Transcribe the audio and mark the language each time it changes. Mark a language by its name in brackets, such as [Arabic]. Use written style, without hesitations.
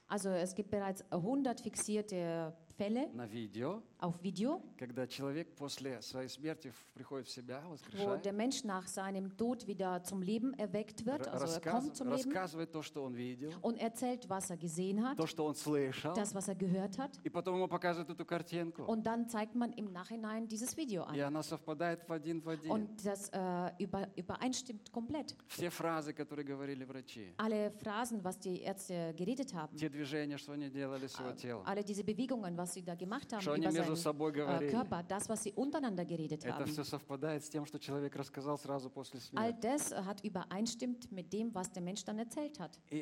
[German] Also, es gibt bereits 100 fixierte Fälle. [Russian] На видео. [German] Auf Video. [Russian] Когда человек после своей смерти приходит в себя, воскрешает. [German] Wo der Mensch nach seinem Tod wieder zum Leben erweckt wird, also er kommt zum Leben. [Russian] Рассказывает то, что он видел. [German] Und erzählt, was er gesehen hat. [Russian] То, что он слышал. [German] Das, was er gehört hat. [Russian] И потом ему показывают эту картинку. [German] Und dann zeigt man im Nachhinein dieses Video an. [Russian] И она совпадает в один в один. [German] Und das übereinstimmt komplett. [Russian] Все фразы, которые говорили врачи. [German] Alle Phrasen, was die Ärzte geredet haben. [Russian] Те движения, что они делали с его телом. [German] Alle diese Bewegungen, was was sie da gemacht haben über seinen Körper, das, was sie untereinander geredet haben. All das hat übereinstimmt mit dem, was der Mensch dann erzählt hat.